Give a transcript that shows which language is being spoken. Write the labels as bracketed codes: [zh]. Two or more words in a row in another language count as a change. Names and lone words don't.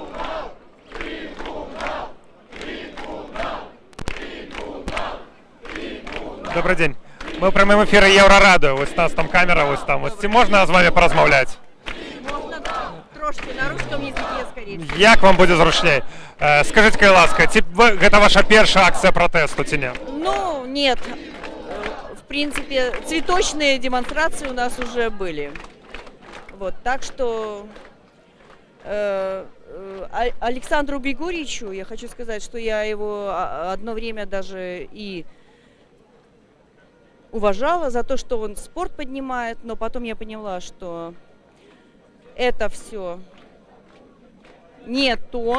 [uk] Добрий день. Ми в прямому ефірі Євроради. Ось у нас там камера, ось там. Ось можна з вами порозмовляти? Можна, трошки [ru] на русском языке, [uk] скоріше. Як вам буде зручніше? Скажіть, будь ласка, це ваша перша акція протесту, чи ні? [ru] Ну, нет. В принципе, цветочные демонстрации у нас уже были. Вот, так что Александру Григорьевичу я хочу сказать, что я его одно время даже и уважала за то, что он спорт поднимает, но потом я поняла, что это все не то.